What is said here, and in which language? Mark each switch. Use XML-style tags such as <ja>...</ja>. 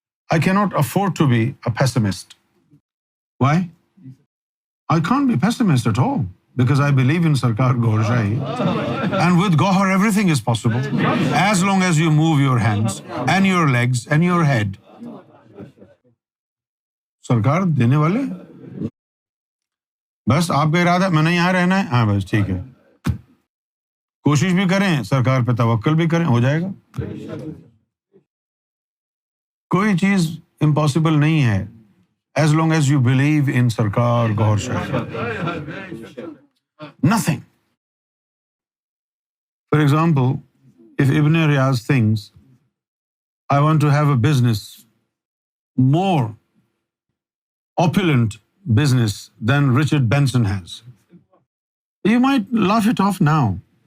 <en>I cannot afford to be a pessimist. Why? I can't be pessimist at all because I believe in Sarkar Gohar Shahi. And with Gohar everything is possible as long as you move your hands and your legs and your head.</en> <ur>Sarkar دینے والے بس آپ کا ارادہ میں نے یہاں رہنا ہے. ہاں بس ٹھیک ہے, کوشش بھی کریں, سرکار پہ توکل بھی کریں, ہو جائے گا. کوئی چیز امپاسبل نہیں ہے</ur> <en>as long as you believe in Sarkar Gohar Shahi. Nothing. For example, if Ibn Riyaz thinks, I want to have a business, more opulent business than Richard Benson has, you might laugh it off now.</en>